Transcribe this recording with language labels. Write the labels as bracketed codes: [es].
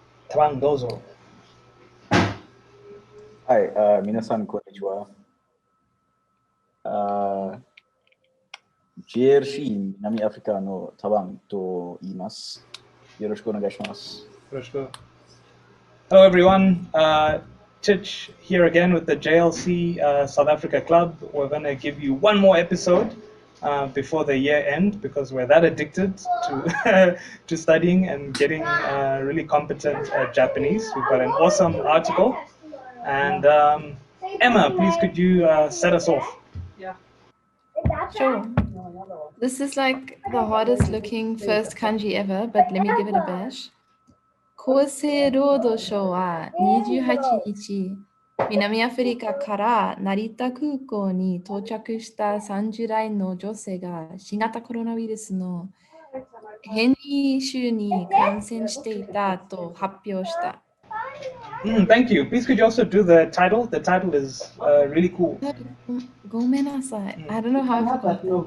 [ja] Thabang, どうぞ。はい、皆さん、こんにちは。 JLC 南アフリカのタバンと言います。よろしくお願いします。よろしく。 [en] Hello everyone, Tich here again with the JLC South Africa Club. We're going to give you one more episode before the year end because we're that addicted to to studying and getting really competent Japanese. We've got an awesome article. And Emma, please could you set us off? Sure. This is like the hardest looking first kanji ever, but let me give it a bash. [ja] 厚生労働省は28日、南アフリカから成田空港に到着した30代の女性が新型コロナウイルスの変異種に感染していたと発表した。 [en] Thank you. Please could you also do the title? The title is really cool. [ja] ごめんなさい。 [en] I don't know how I forgot that.